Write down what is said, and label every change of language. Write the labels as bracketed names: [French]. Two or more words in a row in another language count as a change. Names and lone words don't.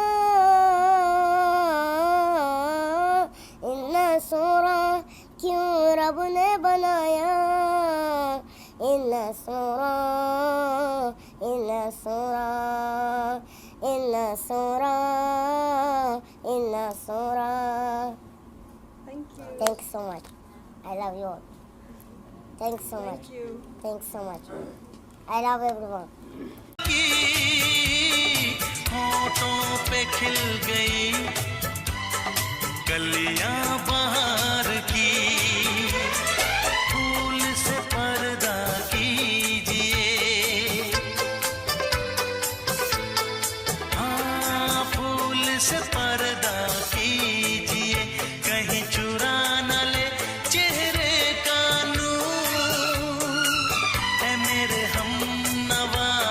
[Hindi] इन्ना सोरा क्यों रब ने बनाया, इन्ना सोरा इन्ना सोरा इन्ना सोरा इन्ना सोरा. [English] Thank you. Thanks so much. I love you all. Thanks so much. Thank you. Thanks so much. I love everyone. [Hindi] होठों पे खिल गई कलियां बहार की, फूल से पर्दा कीजिए, हाँ फूल से पर्दा कीजिए, कहीं चुरा न ले चेहरे का नूर, ऐ मेरे हमनवा,